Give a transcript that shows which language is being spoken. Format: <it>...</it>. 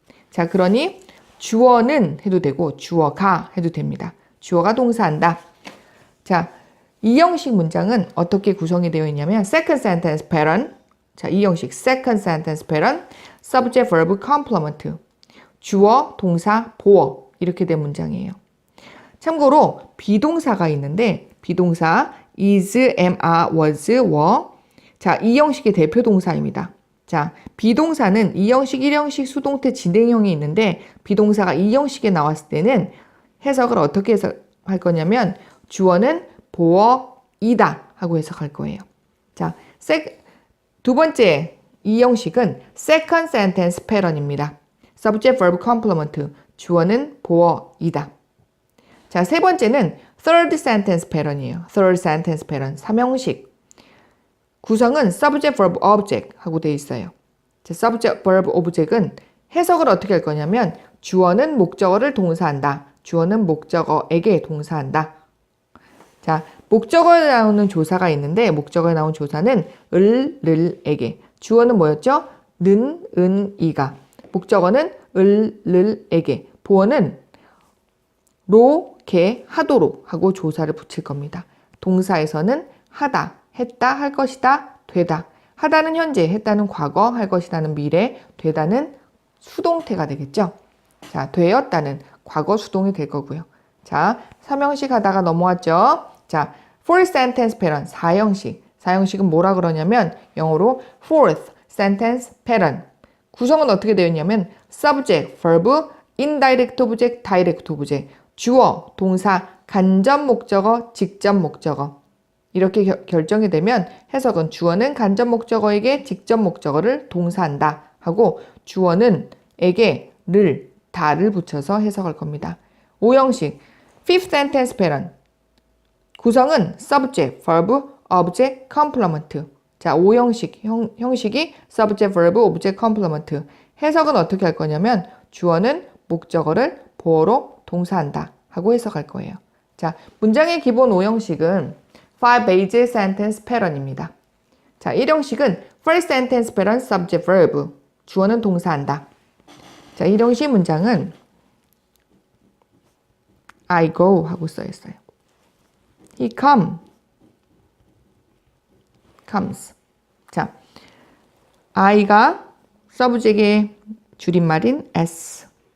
<ko>자, 그러니 주어는 해도 되고 주어가 해도 됩니다. 주어가 동사한다. 자, 이 형식 문장은 어떻게 구성이 되어 있냐면</ko> <en>second sentence pattern.</en> <ko>자, 이 형식</ko> <en>second sentence pattern, subject, verb, complement.</en> <ko>주어, 동사, 보어 이렇게 된 문장이에요. 참고로 비동사가 있는데 비동사</ko> <en>is, am, are, was, were.</en> <ko>자, 이 형식의 대표 동사입니다. 자, 비동사는 2형식, 1형식, 수동태, 진행형이 있는데 비동사가 2형식에 나왔을 때는 해석을 어떻게 해석할 거냐면 주어는 보어이다 하고 해석할 거예요. 자, 두 번째 2형식은</ko> <en>second sentence pattern</en> <ko>입니다.</ko> <en>subject, verb, complement.</en> <ko>주어는 보어이다. 자, 세 번째는 third sentence pattern이에요.</ko> <en>third sentence pattern 3형식.</en> <ko>구성은</ko> <en>subject, verb, object</en> <ko>하고 되어 있어요. 자, subject, verb, object은 해석을 어떻게 할 거냐면 주어는 목적어를 동사한다. 주어는 목적어에게 동사한다. 자, 목적어에 나오는 조사가 있는데 목적어에 나온 조사는 을에게. 주어는 뭐였죠? 는, 은, 이가. 목적어는 을, 를, 에게. 보어는 로, 게, 하도록 하고 조사를 붙일 겁니다. 동사에서는 하다, 했다, 할 것이다, 되다. 하다는 현재, 했다는 과거, 할 것이다는 미래, 되다는 수동태가 되겠죠. 자, 되었다는 과거 수동이 될 거고요. 자, 3형식 하다가 넘어왔죠.</ko> <en>자, fourth sentence pattern, 4형식.</en> <ko>4형식은 뭐라 그러냐면 영어로</ko> <en>fourth sentence pattern.</en> <ko>구성은 어떻게 되어 있냐면</ko> <en>subject, verb, indirect object, direct object.</en> <ko>주어, 동사, 간접 목적어, 직접 목적어. 이렇게 결정이 되면 해석은 주어는 간접 목적어에게 직접 목적어를 동사한다 하고 주어는 에게, 를, 다를 붙여서 해석할 겁니다.</ko> <en>5형식 fifth sentence pattern. 구성은 subject, verb, object, complement. 자, 5형식 형식이 subject, verb, object, complement.</en> <ko>해석은 어떻게 할 거냐면 주어는 목적어를 보어로 동사한다 하고 해석할 거예요. 자, 문장의 기본 5형식은</ko> <en>5 basic sentence pattern</en> <ko>입니다.</ko> <en>자, 1형식은 first sentence pattern, subject, verb.</en> <ko>주어는 동사한다. 자, 1형식 문장은</ko> <en>I go</en> <ko>하고 써 있어요.</ko> <en>He comes.</en> <ko>자, I가 subject의 줄임말인 S.</ko>